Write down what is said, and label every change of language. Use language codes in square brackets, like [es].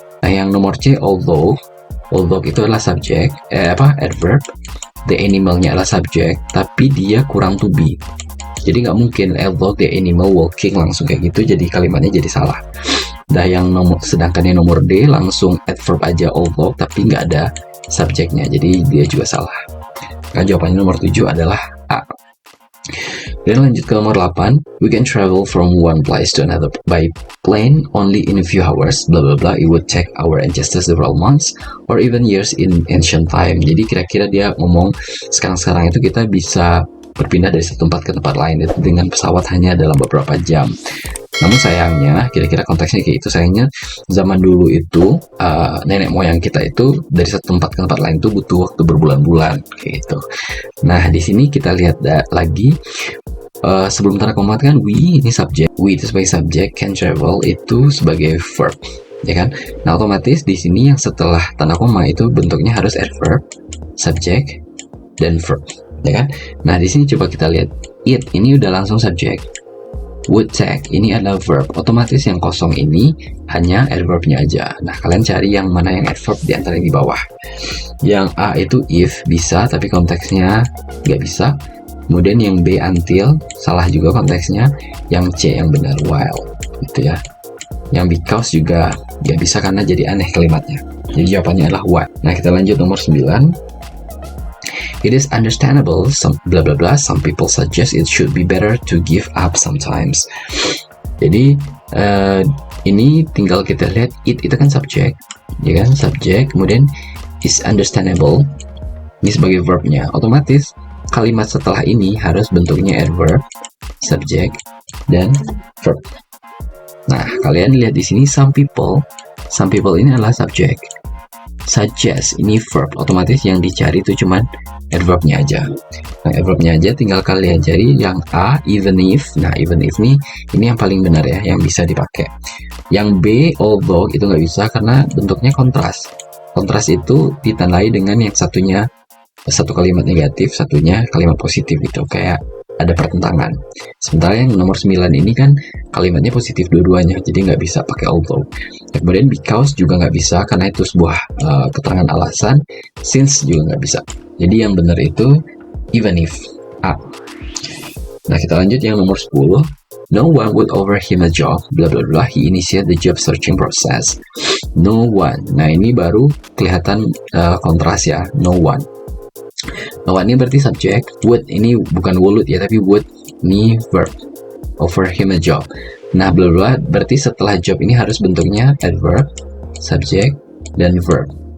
[id] Nah, yang nomor C, although itu adalah subjek, adverb, the animalnya adalah subjek tapi dia kurang to be. Jadi nggak mungkin although the animal walking langsung kayak gitu, jadi kalimatnya jadi salah. Nah, sedangkan yang nomor D langsung adverb aja although tapi nggak ada subjeknya. Jadi dia juga salah. Kan jawabannya nomor 7 adalah A. [en] Dan lanjut ke nomor 8, we can travel from one place to another by plane only in a few hours, bla bla bla, it would take our ancestors several months or even years in ancient time. [id] Jadi kira-kira dia ngomong sekarang-sekarang itu kita bisa berpindah dari satu tempat ke tempat lain itu dengan pesawat hanya dalam beberapa jam. Namun sayangnya, kira-kira konteksnya kayak itu, sayangnya zaman dulu itu nenek moyang kita itu dari satu tempat ke tempat lain itu butuh waktu berbulan-bulan kayak gitu. Nah, di sini kita lihat lagi sebelum tanda koma kan we ini subjek, we itu sebagai subjek, can travel itu sebagai verb, ya kan? Nah, otomatis di sini yang setelah tanda koma itu bentuknya harus adverb, subjek, dan verb, ya kan? Nah, di sini coba kita lihat it ini udah langsung subjek. Would take ini adalah verb, otomatis yang kosong ini hanya adverbnya aja. Nah, kalian cari yang mana yang adverb di antara yang di bawah. Yang A itu if bisa tapi konteksnya nggak bisa. Kemudian yang B until salah juga konteksnya. Yang C yang benar while, gitu ya. Yang because juga nggak bisa karena jadi aneh kalimatnya. Jadi jawabannya adalah what. Nah, kita lanjut nomor 9. [en] It is understandable, some bla bla bla, some people suggest it should be better to give up sometimes. [id] Jadi ini tinggal kita lihat it itu kan subjek, ya kan, subjek, kemudian is understandable ini sebagai verbnya. Otomatis kalimat setelah ini harus bentuknya adverb, subjek, dan verb. Nah, kalian lihat di sini some people ini adalah subjek. Suggest ini verb, otomatis yang dicari itu cuman adverbnya aja. Nah, adverbnya aja tinggal kalian cari yang A, even if. Nah, even if ini yang paling benar ya, yang bisa dipakai. Yang B, although itu nggak bisa karena bentuknya kontras. Kontras itu ditandai dengan yang satunya satu kalimat negatif, satunya kalimat positif, itu kayak ada pertentangan. Sementara yang nomor 9 ini kan kalimatnya positif dua-duanya, jadi nggak bisa pakai although. Kemudian because juga nggak bisa karena itu sebuah keterangan alasan. Since juga nggak bisa. Jadi yang benar itu even if, A. Nah, kita lanjut yang nomor 10. [en] No one would offer him a job, bla bla bla, he initiate the job searching process. No one. [id] Nah, ini baru kelihatan kontras ya, no one. No one ini berarti subjek, would ini bukan would ya, tapi would ini verb. Offer him a job. Nah, bla bla berarti setelah job ini harus bentuknya adverb, subjek, dan verb.